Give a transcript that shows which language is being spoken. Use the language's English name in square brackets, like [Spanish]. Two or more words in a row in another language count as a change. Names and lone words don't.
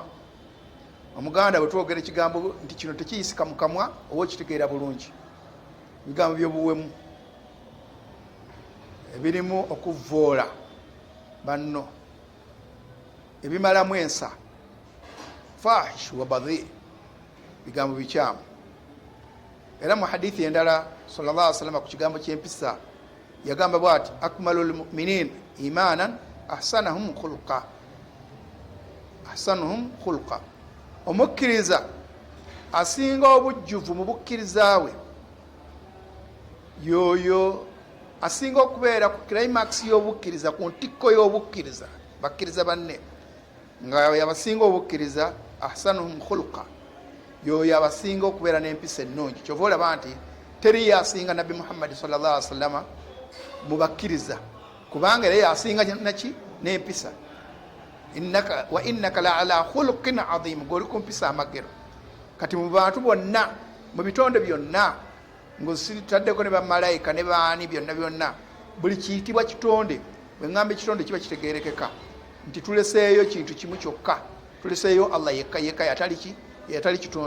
[Ganda] Omuganda bwe twogera ekigambo nti kino tekiyisika mu kamwa, oba okitegeera bulungi, ebigambo by'obuwemu ebirimu okuvvoola banno, ebimalamu ensa, [Arabic] فاحش وبذيء, [Ganda] bigambo bikyamu. Era mu hadithi endala [Arabic] صلى الله عليه وسلم [Ganda] ku kigambo ky'empisa yagamba bw'ati, [Arabic] أكمل المؤمنين إيمانا أحسنهم [Ganda] khulqa, omukkiriza asinga obujjuvu mu bukkiriza bwe yoyo asinga okubeera ku climax y'obukkiriza, ku ntikko y'obukkiriza, bakkiriza banne nga yabasinga obukkiriza, [Arabic] أحسنهم خلقا, [Ganda] yoyo abasinga okubeera n'empisa ennungi. Kyova olaba nti teri yasinga nabbi Muhammad [Arabic] صلى الله عليه وسلم [Ganda] mu bakkiriza, kubanga era yasinga naki n'empisa. [Arabic] وإنك لعلى خلق عظيم, [Ganda] goli ku mpisa amagero. Kati mu bantu bonna, mu bitonde byonna, ng'ositaddeko ne bamalayika ne baani byonna, buli kiyitibwa kitonde. Bwe ngamba ekitonde kiba kitegeerekeka nti tuleseeyo kintu kimu kyokka, tuleseeyo Allah yekka yatali kitonde.